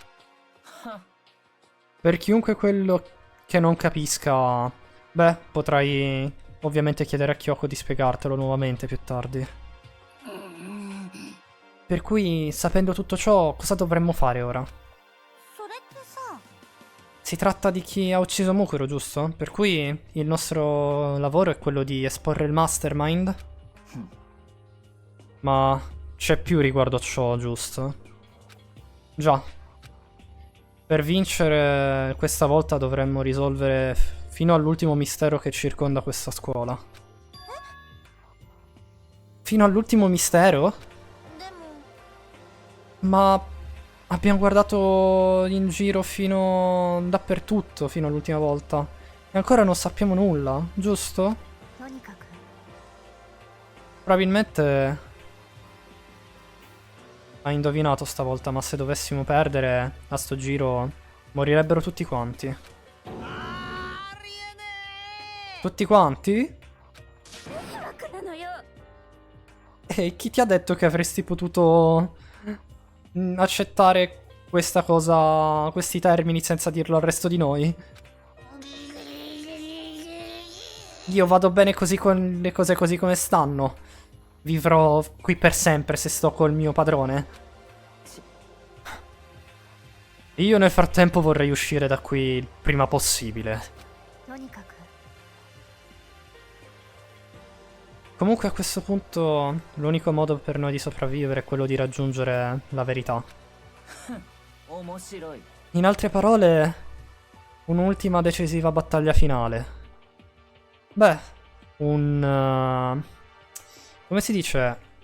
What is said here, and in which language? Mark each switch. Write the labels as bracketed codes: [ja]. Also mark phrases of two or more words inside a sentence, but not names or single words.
[it] Per chiunque quello che non capisca, beh, potrai ovviamente chiedere a Kyoko di spiegartelo nuovamente più tardi. Per cui, sapendo tutto ciò, cosa dovremmo fare ora? [ja] それってさ [it] Si tratta di chi ha ucciso Mukuro, giusto? Per cui il nostro lavoro è quello di esporre il mastermind. Ma c'è più riguardo a ciò, giusto? Già. Per vincere questa volta dovremmo risolvere fino all'ultimo mistero che circonda questa scuola. Fino all'ultimo mistero? [ja] でも [it] Ma abbiamo guardato in giro fino dappertutto, fino all'ultima volta. E ancora non sappiamo nulla, giusto? [ja] とにかく [it] Probabilmente ha indovinato stavolta, ma se dovessimo perdere a sto giro morirebbero tutti quanti. Tutti quanti? [ja] 楽なのよ [it] E chi ti ha detto che avresti potuto accettare questa cosa, questi termini senza dirlo al resto di noi? Io vado bene così con le cose così come stanno. Vivrò qui per sempre se sto col mio padrone. Io nel frattempo vorrei uscire da qui il prima possibile. [ja] とにかく [it] Comunque a questo punto l'unico modo per noi di sopravvivere è quello di raggiungere la verità. [ja] 面白い。 [it] In altre parole, un'ultima decisiva battaglia finale. Beh, come si dice?